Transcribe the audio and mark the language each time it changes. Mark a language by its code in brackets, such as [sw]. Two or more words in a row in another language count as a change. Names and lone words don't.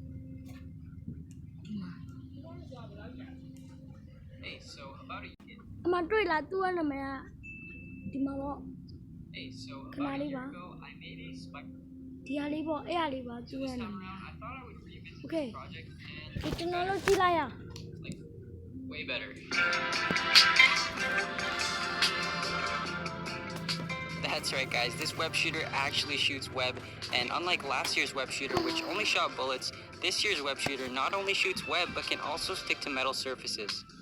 [my] အမတွေ့လားသူ့နာမည်ကဒီမှာပေါ့ခဏလေးပါဒီဟာလေးပေါ့အဲ့ဟာလေးပါသူ့ရဲ့နာမည် Okay ကျွန်တော်တို့ကြည့်လိုက်ရ [en] Way better. That's right, guys. This web shooter actually shoots web, and unlike last year's web shooter, which only shot bullets, this year's web shooter not only shoots web, but can also stick to metal surfaces.